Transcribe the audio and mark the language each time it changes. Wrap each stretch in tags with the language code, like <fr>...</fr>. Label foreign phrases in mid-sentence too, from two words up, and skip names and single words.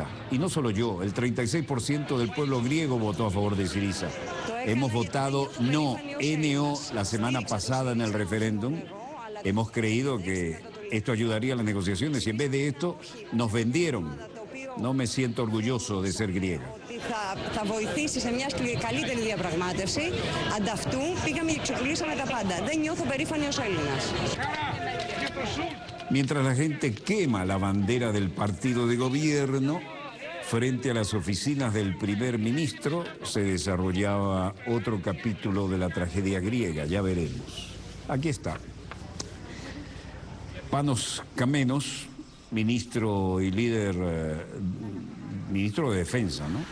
<es>Y no solo yo, el 36% del pueblo griego votó a favor de Syriza. Hemos votado no, NO, la semana pasada en el referéndum. Hemos creído que esto ayudaría a las negociaciones y en vez de esto nos vendieron. No me siento orgulloso de ser griega.</es> <el>Θα βοηθήσει σε μια καλύτερη διαπραγμάτευση. Ανταυτού πήγαμε και εξοπλίσαμε τα πάντα. Δεν νιώθω περήφανη ως Έλληνας.</el> <es>Mientras la gente quema la bandera del partido de gobierno, frente a las oficinas del primer ministro se desarrollaba otro capítulo de la tragedia griega, ya veremos. Aquí está. Panos Kamenos, ministro y líder, ministro de Defensa, ¿no?</es>